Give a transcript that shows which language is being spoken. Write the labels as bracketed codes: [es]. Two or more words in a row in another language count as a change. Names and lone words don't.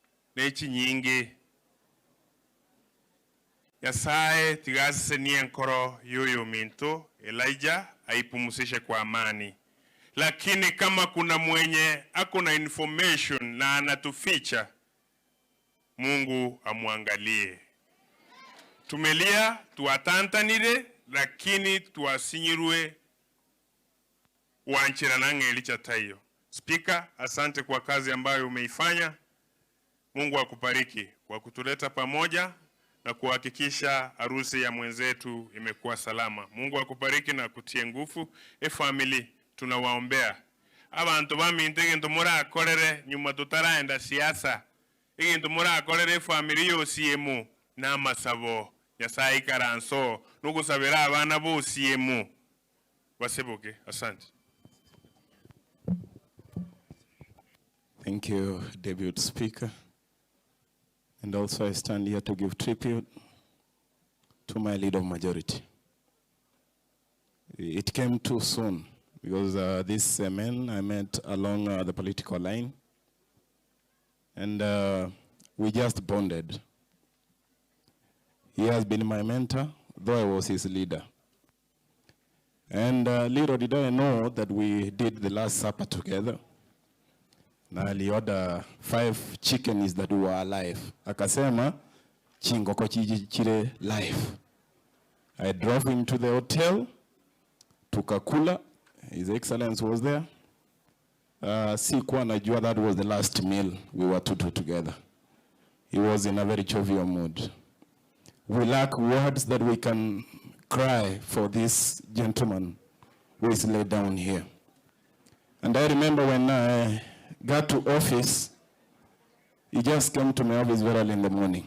[guz] nechi nyingi Nyasaye tigase ni enkoro yoyo minto Elijah [sw] aipumusishe kwa amani. Lakini kama kuna mwenye akona information na anatuficha, Mungu amuangalie. [guz] Tumelia tuatantanire lakini tuasinyirwe wanchira nange Elicha tayo. [sw] Speaker, asante kwa kazi ambayo umeifanya. Mungu akubariki kwa kutuleta pamoja na kuhakikisha harusi ya mwenzetu imekuwa salama. Mungu akubariki na kutie nguvu. Family tunawaombea. [guz] Abantu bamintege ntumura akorere nyuma tutaraenda siasa. Ntumura akorere family yo Osiemo na masabo. Nyasaye karanso nugusabira abana bo Osiemo. Wasebuke. Asante. [en] Thank you, Deputy Speaker. And also I stand here to give tribute to my leader of majority. It came too soon because this man I met along the political line, and we just bonded. He has been my mentor, though I was his leader. And little did I know that we did the Last Supper together. [sw] Na alioda [en] 5 chickens that were alive. [guz] Akasema chingoko chire live. [en] I drove him to the hotel. Tukakula. His Excellency was there. [sw] Sikuwa najua [en] that was the last meal we were to do together. He was in a very jovial mood. We lack words that we can cry for this gentleman who is laid down here. And I remember when I got to office, he just came to my office very early in the morning.